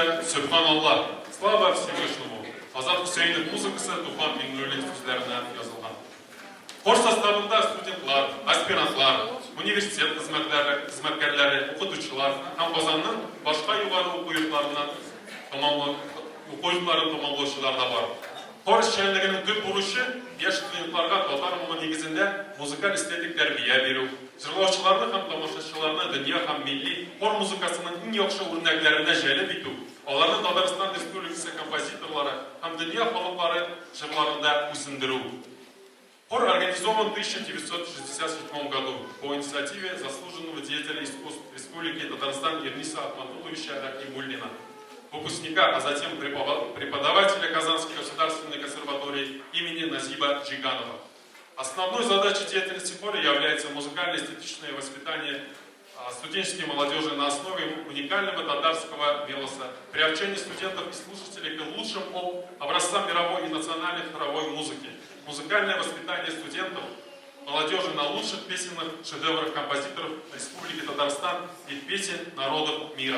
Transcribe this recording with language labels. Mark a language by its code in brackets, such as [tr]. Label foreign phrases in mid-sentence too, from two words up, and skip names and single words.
[ru] Sübhanallah, слава Всевышнему. [tt] Азат Хусейнов музыкасы Туфан Миннулин сүзләренә язылган. Хор составында студентлар, аспирантлар, университет хезмәткәрләре, укытучылар һәм Казанның башка югары уку йортларыннан тамамлаучылар да бар. Хор эшчәнлегенең төп бурычы яшь студентларга татар моңы нигезендә музыкаль эстетик тәрбия бирү, җырлаучыларны һәм тамашачыларны дөнья һәм милли хор музыкасының иң яхшы үрнәкләренә җәлеп итү, аларны Татарстан Республикасы композиторлары һәм дөнья халыклары җырларында үсендерү. [ru] Хор организован в 1967 году по инициативе заслуженного деятеля искусств Республики Татарстан Ерниса Ахматулловича Рахимуллина, выпускника, а затем преподавателя Казанской государственной консерватории имени Назиба Джиганова. Основной задачей деятельности хора является музыкально-эстетичное воспитание студенческой молодежи на основе уникального татарского мелоса, приобщение студентов и слушателей к лучшим образцам мировой и национальной хоровой музыки, музыкальное воспитание студентов, молодежи на лучших песенных шедеврах композиторов Республики Татарстан и песен народов мира.